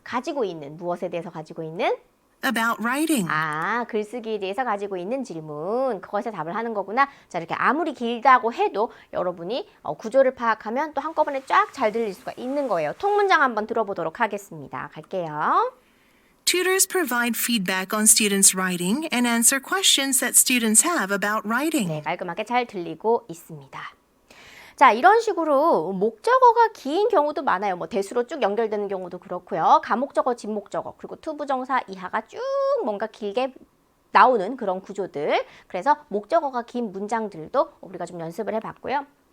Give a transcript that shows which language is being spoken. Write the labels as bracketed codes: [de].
[ko] 가지고 있는, 무엇에 대해서 가지고 있는? [en] about writing. [ko] 글쓰기에 대해서 가지고 있는 질문. 그것에 답을 하는 거구나. 자, 이렇게 아무리 길다고 해도 여러분이 구조를 파악하면 또 한꺼번에 쫙 잘 들릴 수가 있는 거예요. 통문장 한번 들어보도록 하겠습니다. 갈게요. [en] Tutors provide feedback on students' writing and answer questions that students have about writing. [ko] 네, 깔끔하게 잘 들리고 있습니다. 자, 이런 식으로 목적어가 긴 경우도 많아요. 뭐 대수로 쭉 연결되는 경우도 그렇고요. 가목적어, 진목적어, 그리고 투부정사 이하가 쭉 뭔가 길게 나오는 그런 구조들. 그래서 목적어가 긴 문장들도 우리가 좀 연습을 해봤고요.